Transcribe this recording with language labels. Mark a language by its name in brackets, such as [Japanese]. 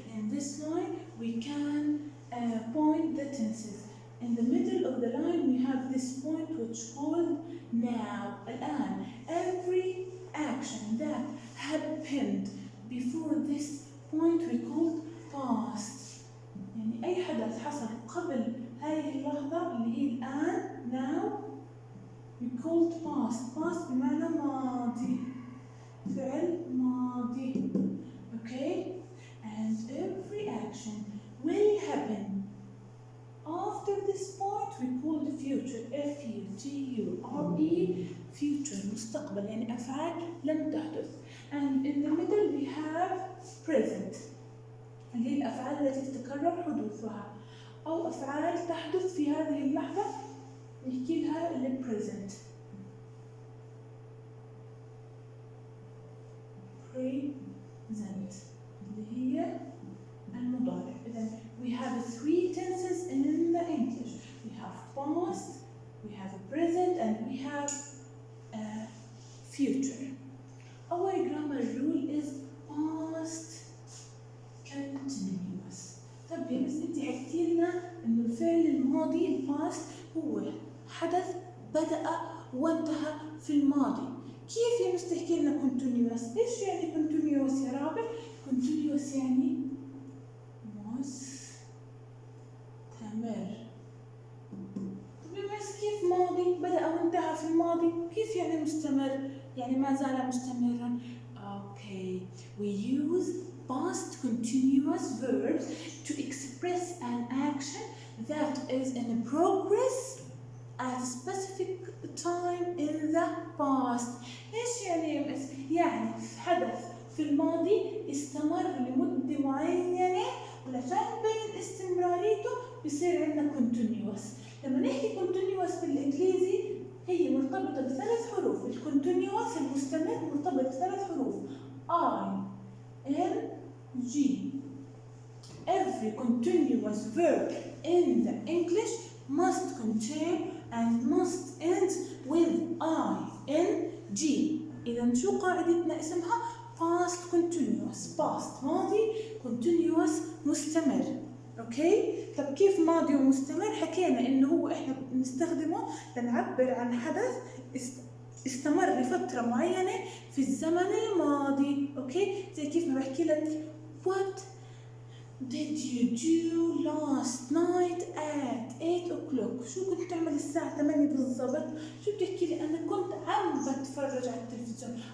[English] In this line, we can point the tenses. In the middle of the line, we have this point which called now, الآن. Every action that happened before this point we called past. [Arabic] يعني أي حدث حصل قبل هذه اللحظة اللي هي الآن [English] now we called past. [Arabic] Past بمعنى ماضي. فعل ماضي. Okay? [English] And every action will happen after this point we call the future. F-U-T-U-R-E. Future. [Arabic] مستقبل. يعني أفعال لم تحدث. [English] And in the middle we have present. [Arabic] اللي هي الأفعال التي تتكرر حدوثها أو أفعال تحدث في هذه اللحظة نحكي لها اللي present. present اللي هي المضارع. [English] إذن we have three tenses in the English. We have past, we have present, and we have future. Our grammar rule is past continuous. [Arabic] طب يا بس انت حكيتي لنا انه الفعل الماضي الباست هو حدث بدأ وانتهى في الماضي. كيف يا مس تحكي لنا continuous؟ ايش يعني continuous يا رابع؟ continuous يعني مستمر. طب يا مس كيف ماضي بدأ وانتهى في الماضي؟ كيف يعني مستمر؟ يعني ما زال مستمرا. [English] Okay, we use past continuous verbs to express an action that is in progress at a specific time in the past. [Arabic] إيش يعني يا مس؟ يعني حدث في الماضي استمر لمدة معينة ولعشان نبين استمراريته بصير عندنا continuous. لما نحكي continuous بالإنجليزي هي مرتبطة بثلاث حروف. الكونتينيوس المستمر مرتبط بثلاث حروف I-N-G. [English] Every continuous verb in the English must contain and must end with I-N-G. [Arabic] إذا شو قاعدتنا اسمها؟ past continuous. past ماضي continuous مستمر. اوكي؟ طب كيف ماضي ومستمر؟ حكينا انه هو احنا بنستخدمه لنعبر عن حدث استمر لفترة معينة في الزمن الماضي. اوكي؟ زي كيف ما بحكي لك [English] what Did you do last night at 8 o'clock؟ [Arabic] شو كنت تعمل الساعة 8 بالضبط؟ شو بتحكي لي؟ أنا كنت عم بتفرج على التلفزيون.